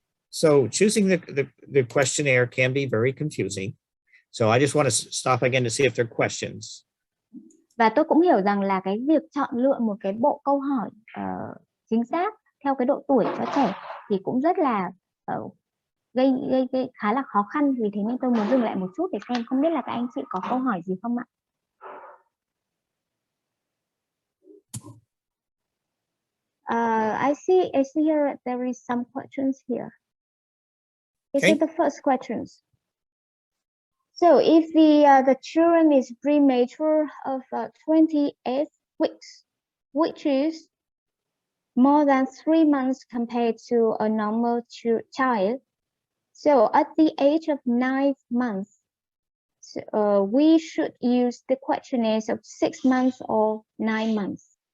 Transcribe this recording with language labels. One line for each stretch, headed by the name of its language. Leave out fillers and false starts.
English: So choosing the questionnaire can be very confusing. So I just want to stop again to see if there are questions.
Vietnamese: Và tôi cũng hiểu rằng là cái việc chọn lựa một cái bộ câu hỏi chính xác theo cái độ tuổi cho trẻ thì cũng rất là gây khá là khó khăn, vì thế nên tôi muốn dừng lại một chút để xem không biết là các anh chị có câu hỏi gì không ạ?
English: I see here there is some questions here. Is it the first questions? So if the children is premature of 28 weeks, which is more than 3 months compared to a normal child, so at the age of 9 months, we should use the questionnaires of 6 months or 9 months.